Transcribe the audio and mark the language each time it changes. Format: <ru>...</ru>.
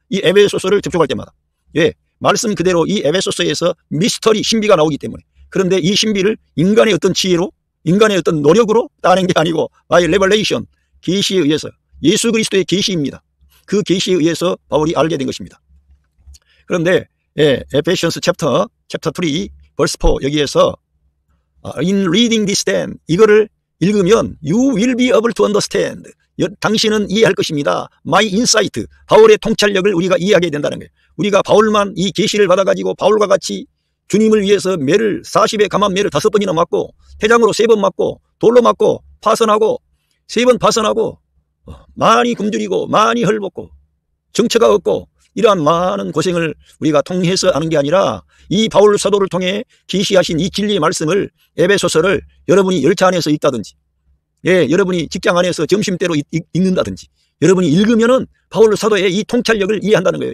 <ko>이 에베소서를 접촉할 때마다. 예, 말씀 그대로 이 에베소서에서 미스터리, 신비가 나오기 때문에. 그런데 이 신비를 인간의 어떤 지혜로, 인간의 어떤 노력으로 따낸 게 아니고</ko> <en>by revelation,</en> <ko>계시에 의해서, 예수 그리스도의 계시입니다. 그 계시에 의해서 바울이 알게 된 것입니다. 그런데 예,</ko> <en>Ephesians chapter 3 verse 4</en> <ko>여기에서</ko> <en>in reading this then,</en> <ko>이거를 읽으면</ko> <en>you will be able to understand,</en> <ko>당신은 이해할 것입니다.</ko> <en>my insight,</en> <ko>바울의 통찰력을 우리가 이해하게 된다는 거예요. 우리가 바울만 이 계시를 받아가지고 바울과 같이 주님을 위해서 매를 40에 감한 매를 5번이나 맞고 태장으로 3번 맞고 돌로 맞고 파선하고 3번 파선하고 많이 굶주리고 많이 헐벗고 정처가 없고 이러한 많은 고생을 우리가 통해서 하는 게 아니라 이 바울 사도를 통해 계시하신 이 진리의 말씀을 에베소서를 여러분이 열차 안에서 읽다든지 여러분이 직장 안에서 점심때로 읽는다든지 여러분이 읽으면은 바울 사도의 이 통찰력을 이해한다는 거예요.</ko>